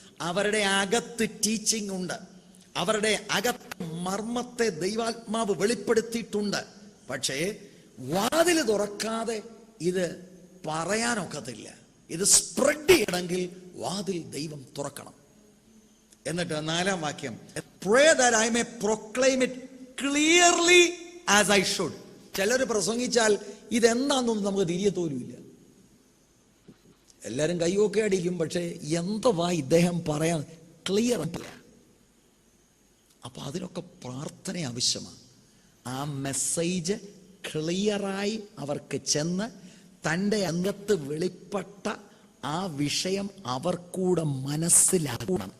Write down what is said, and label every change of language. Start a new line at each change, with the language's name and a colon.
Malayalam: അവരുടെ അകത്ത് ടീച്ചിങ് ഉണ്ട്, അവരുടെ അകത്ത് മർമ്മത്തെ ദൈവാത്മാവ് വെളിപ്പെടുത്തിയിട്ടുണ്ട്. പക്ഷേ വാതിൽ തുറക്കാതെ ഇത് പറയാനൊക്കത്തില്ല. ഇത് സ്പ്രെഡ് ചെയ്യണമെങ്കിൽ വാതിൽ ദൈവം തുറക്കണം. എന്നിട്ട് 4-ാം വാക്യം,
English: pray that I may proclaim it clearly as I should.
Malayalam: ചിലർ പ്രസംഗിച്ചാൽ ഇതെന്താണെന്നൊന്നും നമുക്ക് തിരിയത്തോലുമില്ല. എല്ലാവരും കൈയൊക്കെ അടിക്കും, പക്ഷേ എന്തുവാ ഇദ്ദേഹം പറയാൻ ക്ലിയർ അല്ല. അപ്പൊ അതിനൊക്കെ പ്രാർത്ഥന ആവശ്യമാണ്. ആ മെസ്സേജ് ക്ലിയറായി അവർക്ക് ചെന്ന് തൻ്റെ അംഗത്ത് വെളിപ്പെട്ട ആ വിഷയം അവർക്കൂടെ മനസ്സിലാക്കണം.